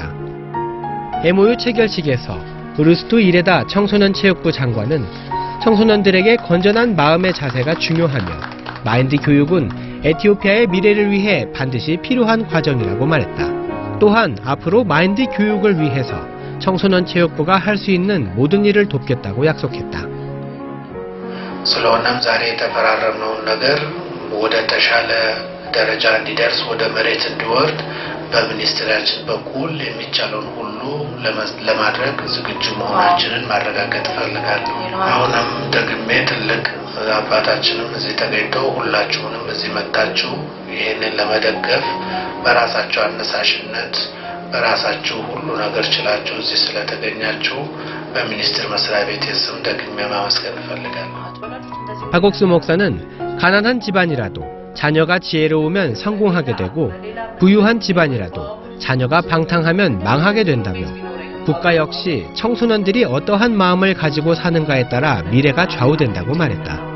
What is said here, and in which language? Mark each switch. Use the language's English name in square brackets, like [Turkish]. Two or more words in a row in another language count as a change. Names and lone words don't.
[Korean] MOU 체결식에서 우르스투 이레다 청소년체육부 장관은 청소년들에게 건전한 마음의 자세가 중요하며 마인드 교육은 에티오피아의 미래를 위해 반드시 필요한 과정이라고 말했다. 또한 앞으로 마인드 교육을 위해서 청소년체육부가 할 수 있는 모든 일을 돕겠다고 약속했다. [Amharic] ስለሆነም ዛሬ የተፈራረምነውን ነገር ወደ ተሻለ ደረጃ እንዲደርስ ወደ መሬት እንዲወርድ በሚኒስትራችን በኩል የሚቻለውን ሁሉ ለማድረግ ዝግጁ መሆናችንን ማረጋገጥ እፈልጋለሁ። አሁንም ደግሜ ትልቅ አባታችንም እዚህ ተገኝተው ሁላችሁንም እዚህ መጣችሁ ይህንን ለመደገፍ በራሳቸው አነሳሽነት በራሳችሁ ሁሉ ነገር ችላችሁ እዚህ ስለተገኛችሁ በሚኒስቴር መስሪያ ቤት ስም ደግሜ ማመስገን እፈልጋለሁ። [Korean] 박옥수 목사는 가난한 집안이라도 자녀가 지혜로우면 성공하게 되고 부유한 집안이라도 자녀가 방탕하면 망하게 된다며 국가 역시 청소년들이 어떠한 마음을 가지고 사는가에 따라 미래가 좌우된다고 말했다.